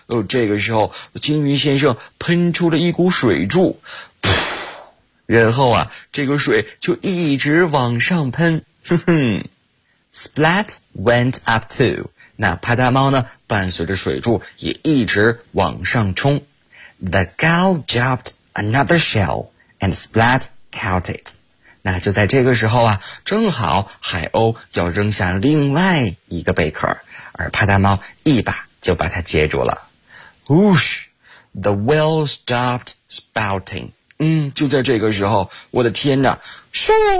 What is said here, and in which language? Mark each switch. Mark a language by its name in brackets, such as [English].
[Chinese] 这个时候鲸鱼先生喷出了一股水柱，噗，然后啊，这个水就一直往上喷，哼哼。 [English] Splat went up too. [Chinese] 那帕达猫呢，伴随着水柱也一直往上冲。 [English] The gull dropped another shell, and Splat caught it. [Chinese] 那就在这个时候啊，正好海鸥要扔下另外一个贝壳，而帕达猫一把就把它接住了。 [English] Whoosh! The whale stopped spouting. [Chinese] 就在这个时候，我的天哪，咻！